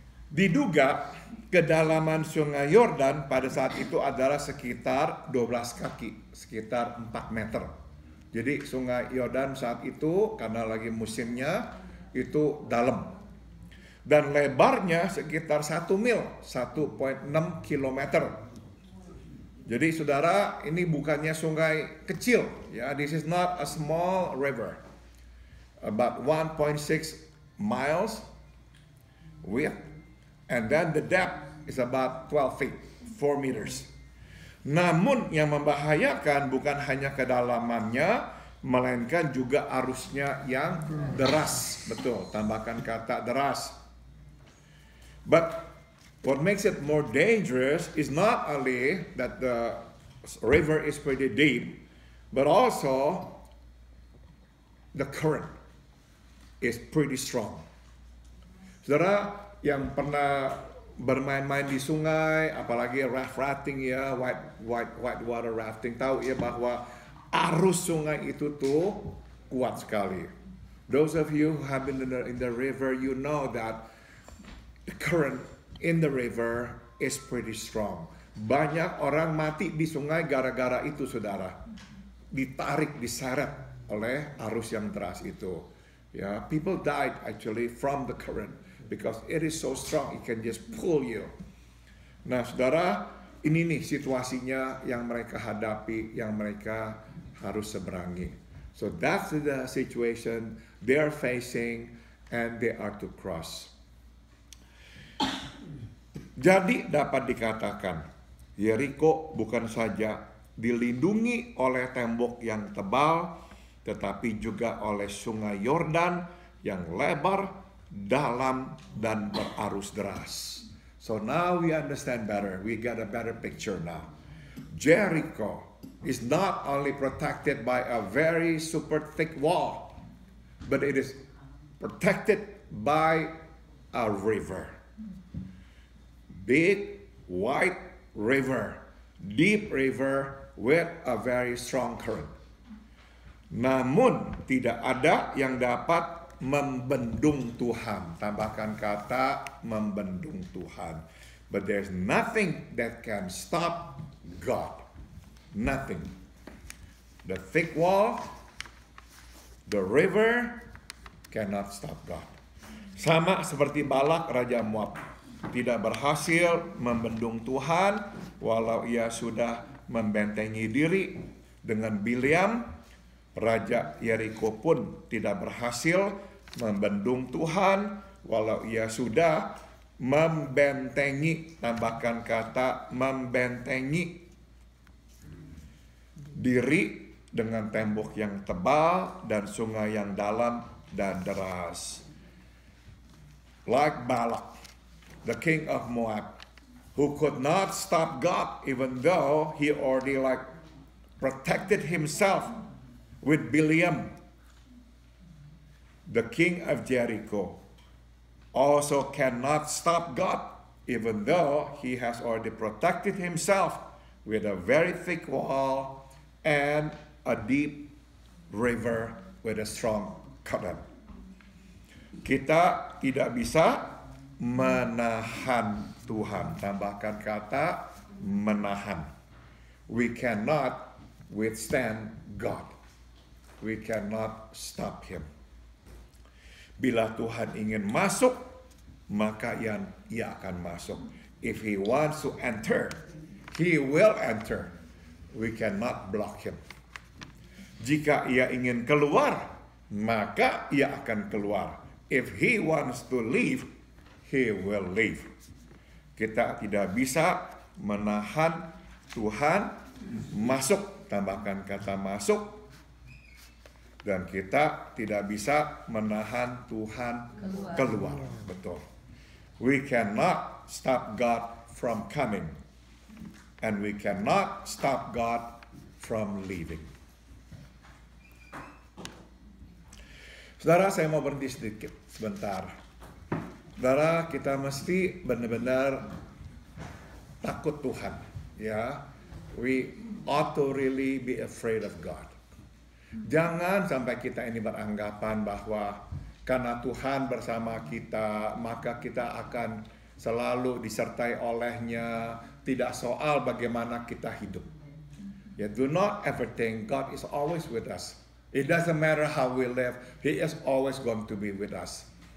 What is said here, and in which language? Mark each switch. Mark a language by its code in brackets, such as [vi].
[id] Diduga kedalaman sungai Yordan pada saat itu adalah sekitar 12 kaki, sekitar 4 meter. Jadi sungai Yordan saat itu karena lagi musimnya itu dalam. Dan lebarnya sekitar 1 mil, 1,6 kilometer. Jadi saudara, ini bukannya sungai kecil, ya. [en] This is not a small river. About 1.6 miles width, and then the depth is about 12 feet, 4 meters. [id] Namun yang membahayakan bukan hanya kedalamannya, melainkan juga arusnya yang deras. Betul, tambahkan kata deras. [en] But what makes it more dangerous is not only that the river is pretty deep, but also the current is pretty strong. [id] Saudara yang pernah bermain-main di sungai, apalagi rafting ya, white water rafting, tahu ya bahwa arus sungai itu tuh kuat sekali. [en] Those of you who have been in the river, you know that the current in the river is pretty strong. [id] Banyak orang mati di sungai gara-gara itu, saudara. Ditarik, diseret oleh arus yang deras itu. [en] Ya, people died actually from the current because it is so strong, it can just pull you. [id] Nah, saudara, ini nih situasinya yang mereka hadapi, yang mereka harus seberangi. [en] So that's the situation they are facing and they are to cross. [id] Jadi dapat dikatakan, Yeriko bukan saja dilindungi oleh tembok yang tebal, tetapi juga oleh sungai Yordan yang lebar, dalam, dan berarus deras. [en] So now we understand better. We got a better picture now. Jericho is not only protected by a very super thick wall, but it is protected by a river. Big, wide river, deep river with a very strong current. [id] Namun tidak ada yang dapat membendung Tuhan. Tambahkan kata membendung Tuhan. [en] But there's nothing that can stop God. Nothing. The thick wall, the river cannot stop God. [id] Sama seperti Balak Raja Moab, tidak berhasil membendung Tuhan walau ia sudah membentengi diri dengan Bileam. Raja Yeriko pun tidak berhasil membendung Tuhan walau ia sudah membentengi, tambahkan kata membentengi diri dengan tembok yang tebal dan sungai yang dalam dan deras. [en] Like Balak, the king of Moab, who could not stop God, even though he already protected himself with Biliam, the king of Jericho, also cannot stop God, even though he has already protected himself with a very thick wall and a deep river with a strong current. [id] Kita tidak bisa menahan Tuhan. Tambahkan kata menahan. [en] We cannot withstand God. We cannot stop him. [id] Bila Tuhan ingin masuk, maka ia akan masuk. [en] If he wants to enter, he will enter. We cannot block him. [id] Jika ia ingin keluar, maka ia akan keluar. [en] If he wants to leave, he will leave. [id] Kita tidak bisa menahan Tuhan masuk. Tambahkan kata masuk. Dan kita tidak bisa menahan Tuhan keluar. Betul. [en] We cannot stop God from coming. And we cannot stop God from leaving. [id] Saudara, saya mau berhenti sedikit, sebentar. Saudara, kita mesti benar-benar takut Tuhan. [en] Ya, we ought to really be afraid of God. [id] Jangan sampai kita ini beranggapan bahwa karena Tuhan bersama kita, maka kita akan selalu disertai olehnya, tidak soal bagaimana kita hidup. [en] Ya, do not ever think God is always with us. It doesn't matter how we live, He is always going to be with us.